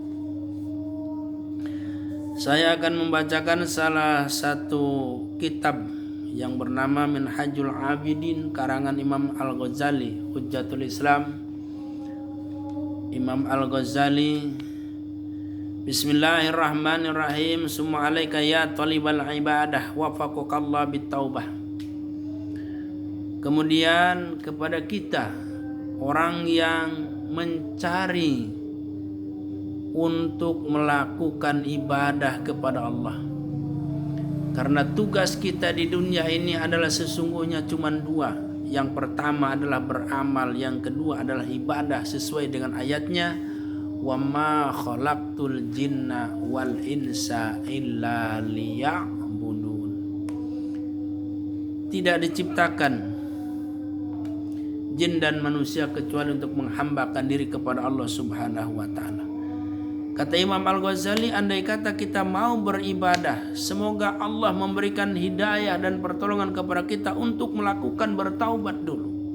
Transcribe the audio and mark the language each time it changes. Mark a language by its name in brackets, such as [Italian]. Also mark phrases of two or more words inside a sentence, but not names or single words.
[Indonesian] Saya akan membacakan salah satu kitab yang bernama Minhajul Abidin karangan Imam Al-Ghazali, [Arabic] حجة الإسلام. [Indonesian] Imam Al-Ghazali. [Arabic] بسم الله الرحمن الرحيم. ثم عليك يا طالب العبادة وفقك الله بالتوبة. [Indonesian] Kemudian kepada kita, orang yang mencari untuk melakukan ibadah kepada Allah. Karena tugas kita di dunia ini adalah sesungguhnya cuma dua. Yang pertama adalah beramal, yang kedua adalah ibadah sesuai dengan ayatnya, [Arabic] وما خلقت الجن والإنس إلا ليعبدون. [Indonesian] Tidak diciptakan jin dan manusia kecuali untuk menghambakan diri kepada Allah [Arabic] سبحانه وتعالى. [Indonesian] Kata Imam Al-Ghazali, andai kata kita mau beribadah, semoga Allah memberikan hidayah dan pertolongan kepada kita untuk melakukan bertaubat dulu.